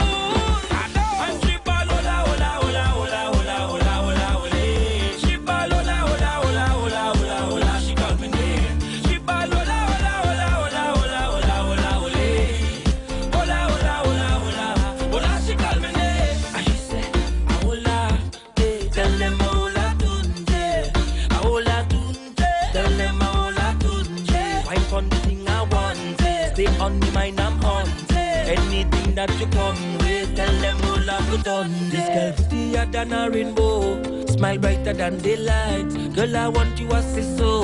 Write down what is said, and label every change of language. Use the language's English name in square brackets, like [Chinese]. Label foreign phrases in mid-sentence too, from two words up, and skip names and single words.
[English] I know. And she ball, [Spanish] hola, hola, hola, hola, hola, hola, hola, hola. [English] She ball, [Spanish] hola, hola, hola, hola, hola, hola. [English] She called me name. She ball, [Spanish] hola, hola, hola, hola, hola, hola, hola, hola. Hola, hola, hola, hola, hola. [English] She called me name. And she said, hola, tell them hola tunje, hola tunje, tell them hola tunje. Wipe on the thing I want, stay on the mind I'm on. Anything that you come with, tell them hola put on. This girl prettier than a rainbow, smile brighter than daylight. Girl, I want you as say so.